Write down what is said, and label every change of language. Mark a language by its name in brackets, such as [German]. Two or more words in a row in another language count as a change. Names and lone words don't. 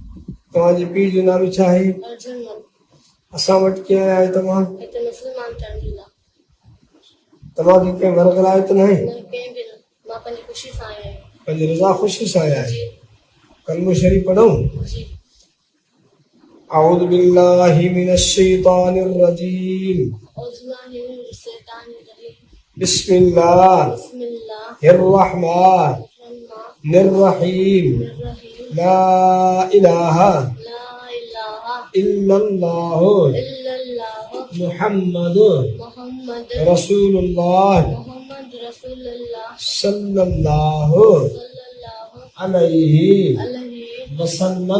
[Sindhi] तव्हांजे पीउ जो नालो छा आहे? अर्जुन मल। असां वटि कीअं आया आहियो तव्हां? हिते मुस्लमान थियण जे लाइ। तव्हांखे कंहिं वरगलायो त न आहे? न कंहिं बि न, मां पंहिंजी ख़ुशी सां आया आहियां। पंहिंजी रज़ा ख़ुशी सां आया जी आहियो। कलमो शरीफ़ पढ़ूं? जी। [Arabic] أعوذ بالله من الشيطان الرجيم. بسم الله الرحمن الرحيم. لا إله إلا الله محمد رسول الله صلى الله عليه وسلم.